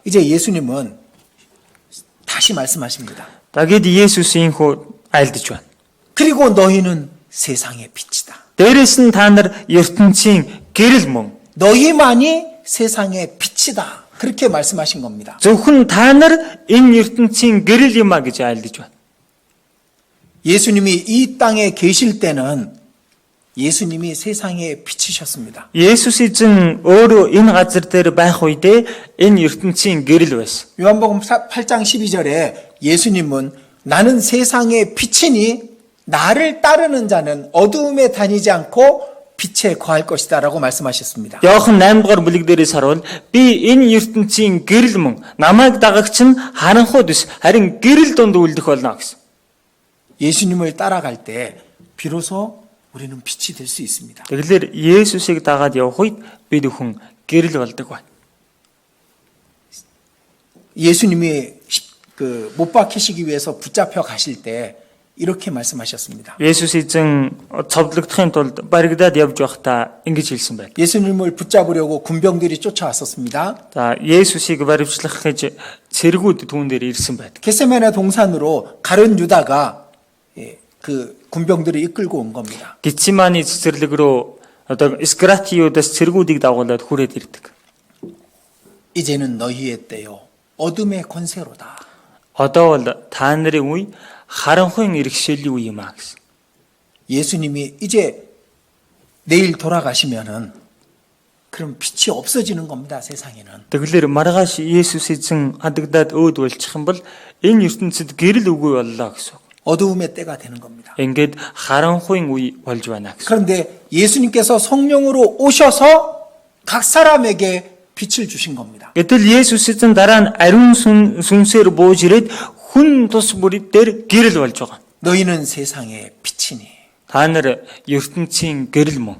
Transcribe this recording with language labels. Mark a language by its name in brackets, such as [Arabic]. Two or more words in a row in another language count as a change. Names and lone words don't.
[Korean] 이제 예수님은 다시 말씀하십니다. [Mongolian] Дагид Есүс ийхүү айлдж байна. [Korean] 그리고 너희는 세상의 빛이다. [Mongolian] Дээрээс нь та нар ертөнцийн гэрэл мөн. [Korean] 너희만이 세상의 빛이다. 그렇게 말씀하신 겁니다. [Mongolian] Зөвхөн та нар энэ ертөнцийн гэрэл юм а гэж айлдж байна. [Korean] 예수님이 이 땅에 계실 때는 예수님이 세상의 빛이셨습니다. [Mongolian] Есүс эзэн өөрөө энэ газар дээр байх үедээ энэ ертөнцийн гэрэл байсан. [Korean] 요한복음 8장 12절에 예수님은 나는 세상의 빛이니 나를 따르는 자는 어두움에 다니지 않고 빛에 거할 것이다라고 말씀하셨습니다. [Mongolian] Иохан 8 дугаар бүлэг дээрээс харуул би энэ ертөнцийн гэрэл мөн намайг дагагч нь харанхуй дэс харин гэрэл донд үлдэх болно гэсэн. [Korean] 예수님을 따라갈 때 비로소 우리는 빛이 될 수 있습니다. [Mongolian] Тэгэхээр Есүсийг дагаад явах үед бид хүн гэрэл болдог байна. [Korean] 예수님이 못 박히시기 위해서 붙잡혀 가실 때 이렇게 말씀하셨습니다. [Mongolian] Есүс эзэн цовдлогдохын тулд баригдаад явж байхдаа ингэж хэлсэн байна. [Korean] 예수님을 붙잡으려고 군병들이 쫓아왔었습니다. [Mongolian] За Есүсийг баривчлах гэж цэргүүд түүн дээр ирсэн байдаг. [Korean] 겟세마네 동산으로 가룟 유다가 그 군병들을 이끌고 온 겁니다. [Mongolian] Гитсиманы цэцэрлэг рүү одоо Скратиудаас цэргүүдийг дагуулад хүрээд ирдэг. [Korean] 이제는 너희의 때요 어둠의 권세로다. [Mongolian] Одоо бол та нарын үе харанхуйн иргэшээлийн үе юм а гэсэн. [Korean] 예수님이 이제 내일 돌아가시면은 그럼 빛이 없어지는 겁니다. 세상에는. [Mongolian] Тэгэлэр маргааш Есүс эзэн хадагдаад өөд болчих юм бол энэ ертөнцид гэрэл үгүй боллоо гэсэн. [Korean] 어두움의 때가 되는 겁니다. [Mongolian] Ингээд харанхуйн үе болж байна гэсэн. [Korean] 그런데 예수님께서 성령으로 오셔서 각 사람에게 빛을 주신 겁니다. [Mongolian] Гэтэл Есүс эзэн дараа нь ариун сүнсээр бууж ирээд хүн тус бүрид дээр гэрэл болж байгаа. [Korean] 너희는 세상의 빛이니. [Mongolian] Та нар ертөнцийн гэрэл мөн.